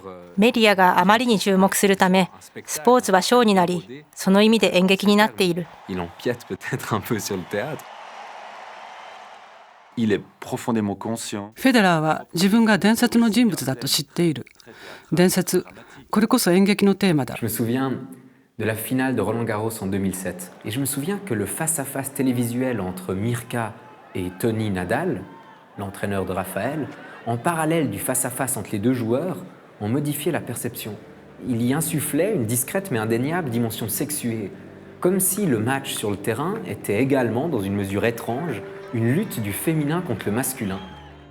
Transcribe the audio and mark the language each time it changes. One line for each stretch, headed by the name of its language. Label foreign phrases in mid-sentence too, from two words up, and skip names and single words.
Japanese: メディアがあまりに注目するため、スポーツはショーになり、その意味で演劇になっている。
French: Il empiète peut-être un peu sur le théâtre. Il est profondément conscient.
Japanese: フェデラーは自分が伝説の人物だと知っている。伝説、これこそ演劇のテーマだ。
French: Je me souviens de la finale de Roland-Garros en 2007. Et je me souviens que le face-à-face télévisuel entre Mirka et Tony Nadal, l'entraîneur de Raphaël, en parallèle du face-à-face entre les deux joueurs, ont modifié la perception. Il y insufflait une discrète mais indéniable dimension sexuée, comme si le match sur le terrain était également, dans une mesure étrange, une lutte du féminin contre le masculin.